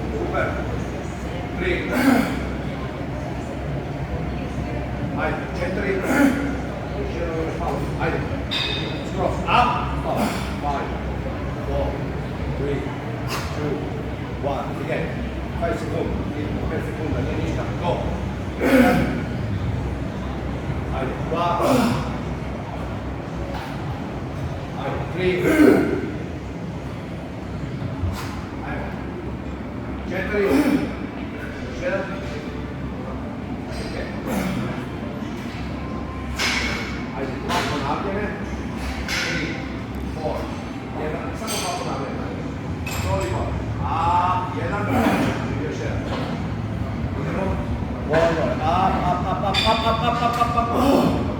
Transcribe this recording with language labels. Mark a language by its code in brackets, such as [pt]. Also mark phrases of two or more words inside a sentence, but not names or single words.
[sr] Super. 3. Ajde, 4. Još jedan još pauzu. Ajde. Skroz. [en] Up. Stop. 5, 4, 3, 2, 1. Again. [sr] 5 sekundi. 5 sekunda. Nije ništa. Go. Ajde. 2. Ajde. 3. Ajde. 4. Još jedan. Ajde, 2 ponavljene. 3, 4, 1. Samo 2 ponavljene. Toliko. A, 1. Još jedan. Idemo. Dobro. Up.